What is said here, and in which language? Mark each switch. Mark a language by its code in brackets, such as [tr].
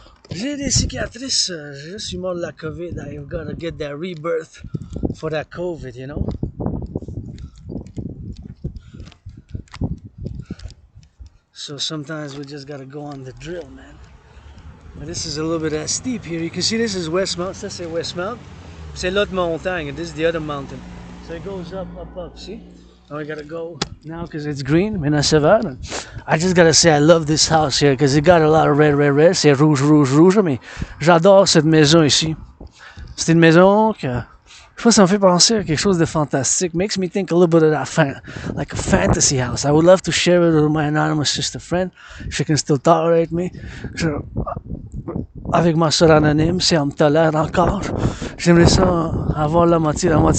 [fr] J'ai des cicatrices, je suis mort de la COVID. [en] I've got to get that rebirth for that COVID, you know. So sometimes we just gotta go on the drill, man. But this is a little bit steep here. You can see this is Westmount. [fr] Ça c'est Westmount. C'est l'autre montagne. [en] This is the other mountain. So it goes up, see? And we gotta go now because it's green, [fr] mais sévère. [en] I just gotta say I love this house here because it got a lot of red. [fr] C'est rouge, mais j'adore cette maison ici. C'est une maison que, je sais pas, ça me fait penser à quelque chose de fantastique. [en] Makes me think a little bit of that, like a fantasy house. I would love to share it with my anonymous sister friend. She can still tolerate me. [fr] Avec ma soeur anonyme, si elle me tolère encore, j'aimerais ça avoir la moitié.